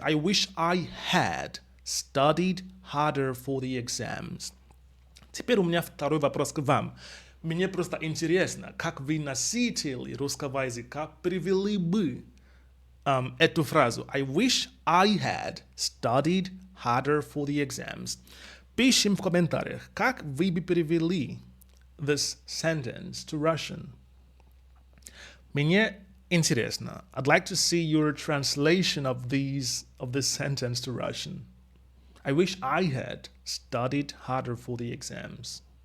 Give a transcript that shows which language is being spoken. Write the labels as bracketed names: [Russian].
[English] I wish I had studied harder for the exams. [Russian] Теперь у меня второй вопрос к вам. Мне просто интересно, как вы, носители русского языка, перевели бы эту фразу. [English] I wish I had studied harder for the exams. [Russian] Пишем в комментариях, как вы бы перевели [English] this sentence to Russian. [Russian] Мне интересно. [English] I'd like to see your translation of this sentence to Russian. I wish I had studied harder for the exams.